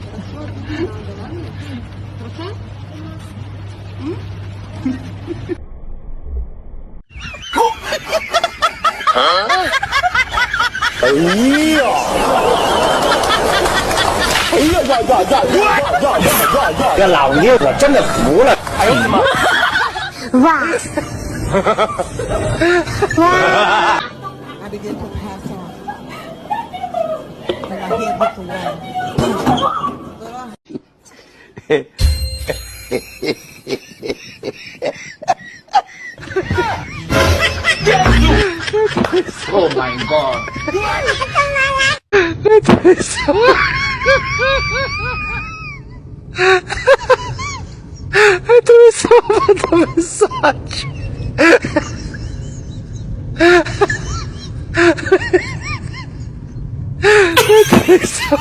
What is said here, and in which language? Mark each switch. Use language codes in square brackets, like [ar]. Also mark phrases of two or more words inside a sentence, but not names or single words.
[ru] Хорошо? Хорошо? [zh] 哎呀！哎呀呀呀呀呀呀呀！这老六我真的服了。哎呦我的妈！哇！哇！ [en] I begin to pass on. And my head hit the wall. Oh my god! [zh] 对手把他们杀去。对手。